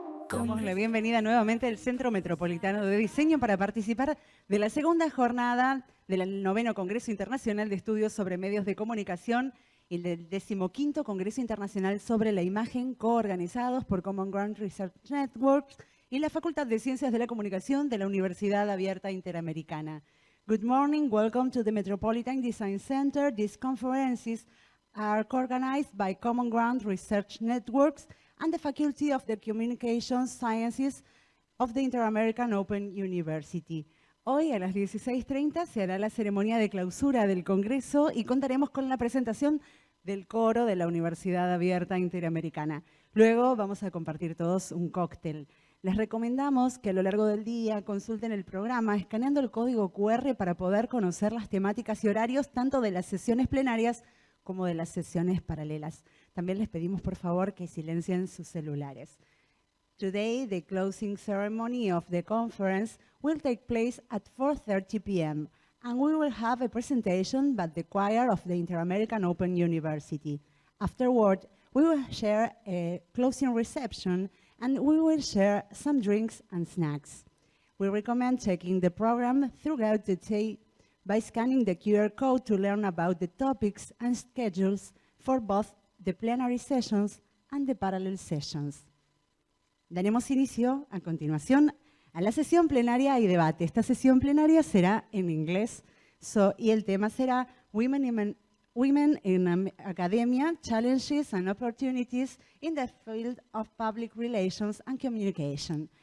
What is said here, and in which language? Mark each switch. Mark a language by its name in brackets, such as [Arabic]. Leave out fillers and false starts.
[Spanish] Damos la bienvenida nuevamente al Centro Metropolitano de Diseño para participar de la segunda jornada del 9º Congreso Internacional de Estudios sobre Medios de Comunicación y del 15º Congreso Internacional sobre la Imagen, coorganizados por Common Ground Research Networks y la Facultad de Ciencias de la Comunicación de la Universidad Abierta Interamericana. [English] Good morning, welcome to the Metropolitan Design Center. These conferences are co-organized by Common Ground Research Networks and the Faculty of the Communication Sciences of the Inter-American Open University. [Spanish] Hoy a las 16:30 se hará la ceremonia de clausura del Congreso y contaremos con la presentación del coro de la Universidad Abierta Interamericana. Luego vamos a compartir todos un cóctel. Les recomendamos que a lo largo del día consulten el programa escaneando el código QR para poder conocer las temáticas y horarios tanto de las sesiones plenarias como de las sesiones paralelas. También les pedimos por favor que silencien sus celulares. [English] Today, the closing ceremony of the conference will take place at 4:30 p.m. and we will have a presentation by the choir of the Inter-American Open University. Afterward, we will share a closing reception and we will share some drinks and snacks. We recommend checking the program throughout the day by scanning the QR code to learn about the topics and schedules for both the plenary sessions and the parallel sessions. [Spanish] Daremos inicio a continuación a la sesión plenaria y debate. Esta sesión plenaria será en inglés y el tema será [English] Women in Academia, Challenges and Opportunities in the Field of Public Relations and Communication.